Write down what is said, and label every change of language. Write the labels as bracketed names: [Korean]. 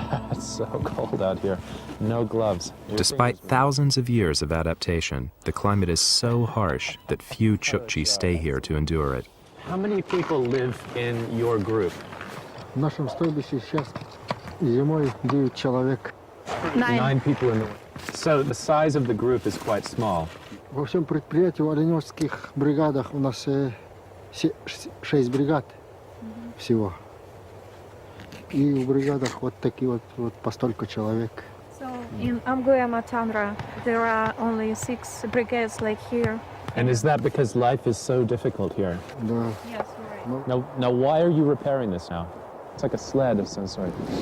[English] It's so cold out here. No gloves. Despite thousands of years of adaptation, the climate is so harsh that few Chukchi stay here to endure it. How many people live in your group? [Russian] В нашем стойбище сейчас зимой 9 человек. [English] 9 people in the... So the size of the group is quite small. [Russian] Во всем предприятии в оленевских бригадах у нас 6 бригад всего. И в бригадах вот такие вот по столько человек. [English] So in Amguya Matandra, there are only 6 brigades like here. And is that because life is so difficult here? [Russian] Да. [English] Yes, you're right. Now why are you repairing this now? It's like a sled of some sort.